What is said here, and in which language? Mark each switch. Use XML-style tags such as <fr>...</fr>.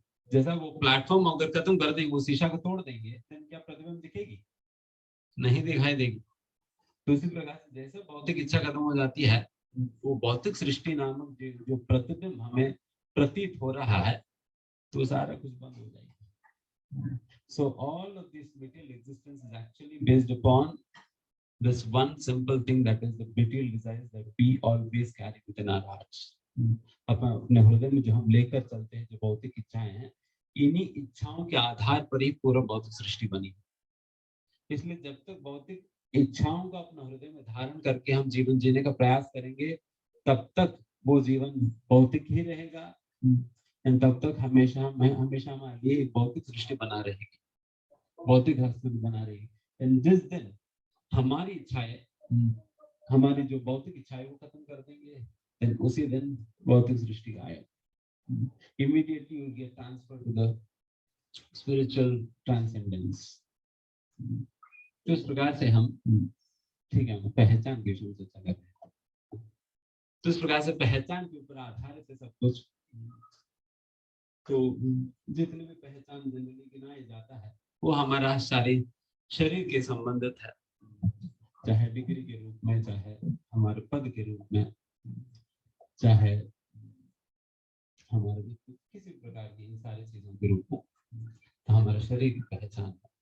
<hi>जैसा वो प्लेटफॉर्म अगर खत्म कर देंगे, वो शीशा को तोड़ देंगे, तो क्या प्रतिबिंब दिखेगी, नहीं दिखाई देगी। तो इसी प्रकार से जैसे भौतिक इच्छा खत्म हो जाती है, वो भौतिक सृष्टि नामक जो प्रतिबिंब हमें प्रतीत हो रहा है, तो सारा कुछ बंद हो जाएगा।</hi> <en>So all of this material existence is actually based upon this one simple thing, that is the material desires that we always carry within our hearts.</en> <hi>अपने हृदय में जो हम लेकर चलते हैं, जो भौतिक इच्छाएं हैं, इन्हीं इच्छाओं के आधार पर ही पूरा भौतिक सृष्टि बनी। इसलिए जब तक भौतिक इच्छाओं को अपने हृदय में धारण करके हम जीवन जीने का प्रयास करेंगे, तब तक वो जीवन भौतिक ही रहेगा, तब तक हमेशा हमारे लिए भौतिक सृष्टि बना रहेगी, भौतिक हस्ती बना रहेगी। एंड जिस दिन हमारी इच्छाएं, हमारी जो भौतिक इच्छाएं वो खत्म कर देंगे, then उसी दिन भौतिक सृष्टि आएगा।</hi> <en>Immediately you get transferred to the spiritual transcendence।</en> <hi>तो इस प्रकार से हम, ठीक है, पहचान के विषय में चर्चा कर रहे हैं। तो इस प्रकार से पहचान के ऊपर आधारित है सब कुछ। तो जितने भी पहचान जनरली गिनाया जाता है वो हमारा शरीर के संबंधित है, चाहे डिग्री के रूप में, चाहे हमारे पद के रूप में, चाहे हमारे किसी प्रकार की इन सारी चीजों के रूप में, तो हमारा शरीर की पहचान।</hi>